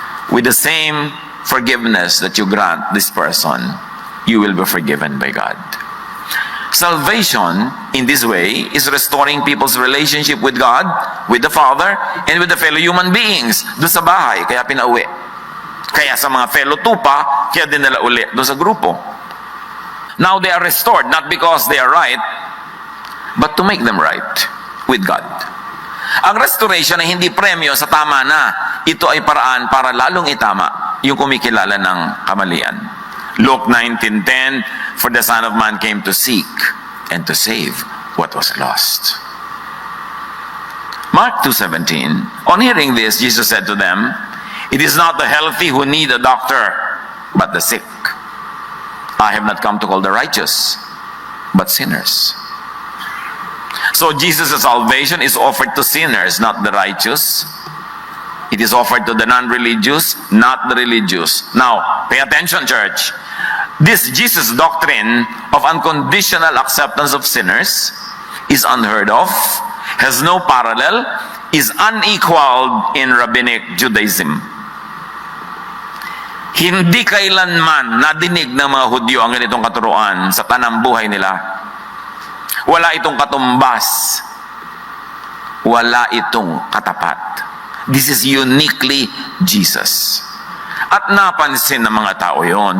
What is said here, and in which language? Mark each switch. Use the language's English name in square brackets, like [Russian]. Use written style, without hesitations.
[English] With the same forgiveness that you grant this person, you will be forgiven by God. Salvation, in this way, is restoring people's relationship with God, with the Father, and with the fellow human beings. [Filipino] Doon sa bahay, kaya pinauwi. Kaya sa mga fellow tupa, kaya dinala uli doon sa grupo. [English] Now they are restored, not because they are right, but to make them right with God. [Filipino] Ang restoration ay hindi premyo sa tama na. Ito ay paraan para lalong itama yung kumikilala ng kamalian. [English] Luke 19:10, for the Son of Man came to seek and to save what was lost. Mark 2:17, on hearing this, Jesus said to them, it is not the healthy who need a doctor, but the sick. I have not come to call the righteous, but sinners. So Jesus' salvation is offered to sinners, not the righteous. It is offered to the non-religious, not the religious. Now, pay attention, church. This Jesus doctrine of unconditional acceptance of sinners is unheard of, has no parallel, is unequaled in rabbinic Judaism. [Filipino] Hindi kailanman nadinig ng mga Hudyo ang ganitong katuruan sa tanang buhay nila. Wala itong katumbas. Wala itong katapat. [English] This is uniquely Jesus. [Filipino] At napansin ng mga tao yon.